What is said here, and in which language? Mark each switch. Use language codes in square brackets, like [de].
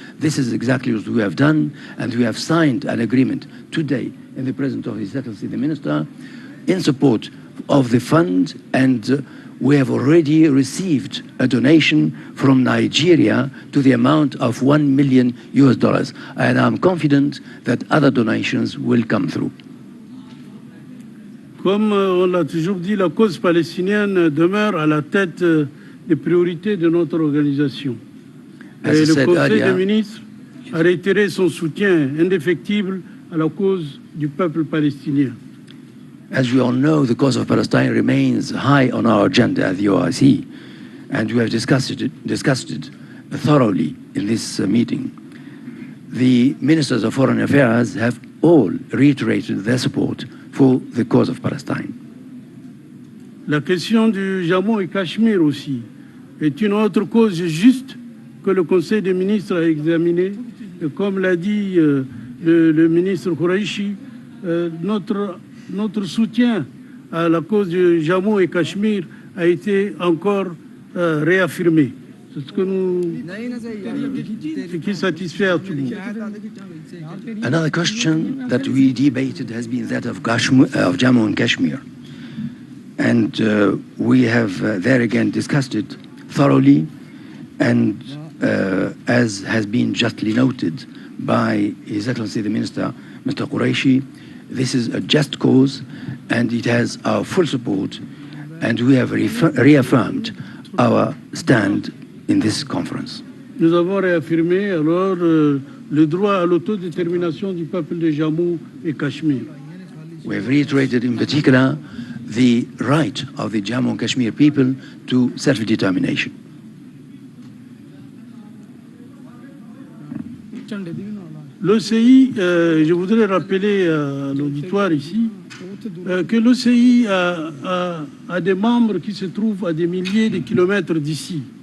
[en] This is exactly what we have done, and we have signed an agreement today in the presence of His Excellency the Minister in support of the fund, and we have already received a donation from Nigeria to the amount of $1 million, and I'm confident that other donations will come through. [fr] Comme on l'a toujours dit, la cause palestinienne demeure à la tête des priorités de notre organisation. Et le Conseil des ministres a réitéré son soutien indéfectible à la cause du peuple palestinien. [en] As we all know, the cause of Palestine remains high on our agenda at the OIC, and we have discussed it thoroughly in this meeting. The ministers of foreign affairs have all reiterated their support for the cause of Palestine. [fr] La question du Jammu et Kashmir aussi est une autre cause juste que le Conseil des ministres a examinée. Et comme l'a dit le ministre Qureshi, notre soutien à la cause du Jammu et Kashmir a été encore réaffirmé. C'est ce qui satisfait à tout le monde. [en] Another question that we debated has been that of Jammu and Kashmir. And we have there again discussed it thoroughly, and as has been justly noted by His Excellency the Minister, Mr. Qureshi, this is a just cause, and it has our full support, and we have reaffirmed our stand in this conference. [fr] Nous avons réaffirmé alors le droit à l'autodétermination du peuple de Jammu et Kashmir. [en] We have reiterated in particular the right of the Jammu and Kashmir people to self-determination. [fr] l'OCI, je voudrais rappeler à l'auditoire ici que l'OCI a des membres qui se trouvent à des milliers de kilomètres d'ici.